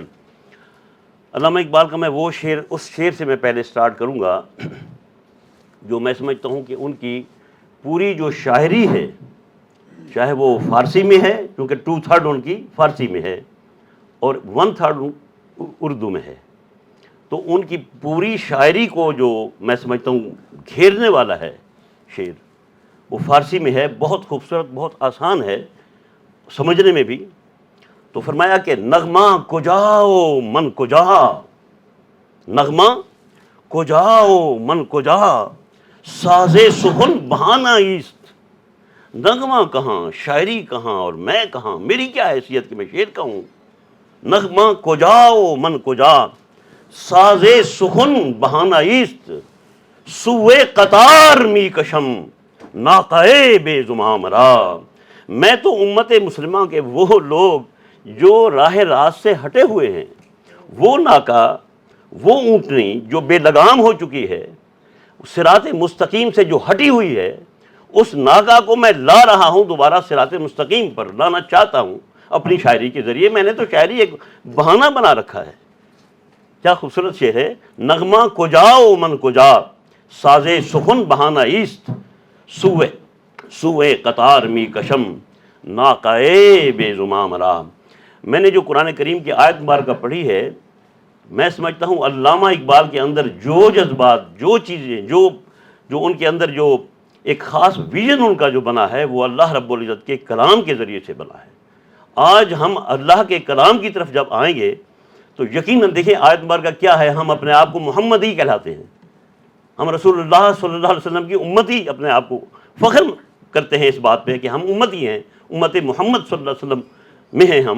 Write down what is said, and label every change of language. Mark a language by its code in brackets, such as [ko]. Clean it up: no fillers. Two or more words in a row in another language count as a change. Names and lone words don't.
[ur] علامہ اقبال کا میں وہ شعر، اس شعر سے میں پہلے سٹارٹ کروں گا جو میں سمجھتا ہوں کہ ان کی پوری جو شاعری ہے، چاہے وہ فارسی میں ہے کیونکہ 2/3 ان کی فارسی میں ہے اور 1/3 اردو میں ہے، تو ان کی پوری شاعری کو جو میں سمجھتا ہوں گھیرنے والا ہے شعر، وہ فارسی میں ہے، بہت خوبصورت، بہت آسان ہے سمجھنے میں بھی۔ تو فرمایا کہ [fa] نغمہ کجاؤ من کجا، نغمہ کجاؤ من کجا، سازے سخن بہانہ ایست۔ [ur] نغمہ کہاں، شاعری کہاں اور میں کہاں، میری کیا حیثیت کہ میں شعر کا ہوں۔ [fa] نغمہ کجاؤ من کجا، سازے سخن بہانہ ایست، سوئے قطار می کشم ناقہ بے زمام را۔ [ur] میں تو امت مسلمہ کے وہ لوگ جو راہ راست سے ہٹے ہوئے ہیں، وہ ناکہ، وہ اونٹنی جو بے لگام ہو چکی ہے، صراط مستقیم سے جو ہٹی ہوئی ہے، اس ناکہ کو میں لا رہا ہوں دوبارہ صراط مستقیم پر لانا چاہتا ہوں اپنی شاعری کے ذریعے۔ میں نے تو شاعری ایک بہانہ بنا رکھا ہے۔ کیا خوبصورت شعر ہے، [fa] نغمہ کجاؤ من کجا، سازے سخن بہانہ ایست، سوئے قطار می کشم ناقہ بے زمام را۔ [ur] میں نے جو قرآن کریم کی آیت مبارکہ پڑھی ہے، میں سمجھتا ہوں علامہ اقبال کے اندر جو جذبات، جو چیزیں، جو ان کے اندر جو ایک خاص ویژن ان کا جو بنا ہے، وہ اللہ رب العزت کے کلام کے ذریعے سے بنا ہے۔ آج ہم اللہ کے کلام کی طرف جب آئیں گے تو یقیناً دیکھیں آیت مبارکہ کیا ہے، ہم اپنے آپ کو محمد ہی کہلاتے ہیں، ہم [ar] رسول اللہ صلی اللہ علیہ وسلم [ur] کی امت ہی اپنے آپ کو فخر کرتے ہیں اس بات پہ کہ ہم امت ہی ہیں، امت محمد [ar] صلی اللہ علیہ وسلم [ur] میں ہیں ہم۔